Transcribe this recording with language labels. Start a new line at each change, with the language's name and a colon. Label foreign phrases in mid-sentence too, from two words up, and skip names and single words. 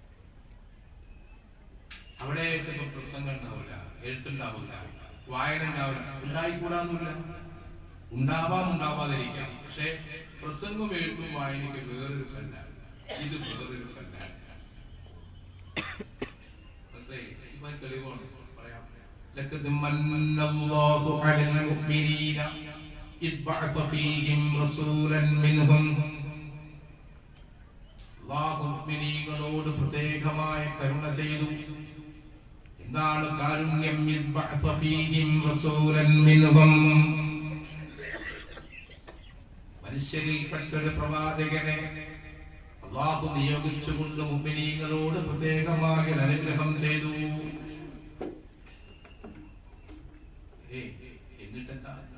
Malayalam: അവിടെ ചിലപ്പോൾ പ്രസംഗം ഉണ്ടാവില്ല, എഴുത്തുണ്ടാവില്ല, വായന ഉണ്ടാവില്ല. ഉണ്ടായിക്കൂടാന്നില്ല, ഉണ്ടാവാം, ഉണ്ടാവാതിരിക്കാം. പക്ഷെ പ്രസംഗം എഴുത്തും വായനയ്ക്ക് വേറൊരു ഫലാണ്, ഇത് വേറൊരു ഫലാണ്. തെളിവാണ് പറയാം.
Arabic: لقد من الله على المؤمنين إذ بعث فيهم رسولا منهم.
Malayalam: അല്ലാഹു മുഅ്മിനീങ്ങളോട് പ്രത്യേകമായ കരുണ ചെയ്തു. എന്താണ് കാരുണ്യം?
Arabic: إذ بعث فيهم رسولا منهم.
Malayalam: മനുഷ്യരിൽപ്പെട്ടൊരു പ്രവാചകനെ അല്ലാഹു നിയോഗിച്ചുകൊണ്ട് മുഅ്മിനീങ്ങളോട് പ്രത്യേകമായ അനുഗ്രഹം ചെയ്തു. എന്നിട്ടെന്താ?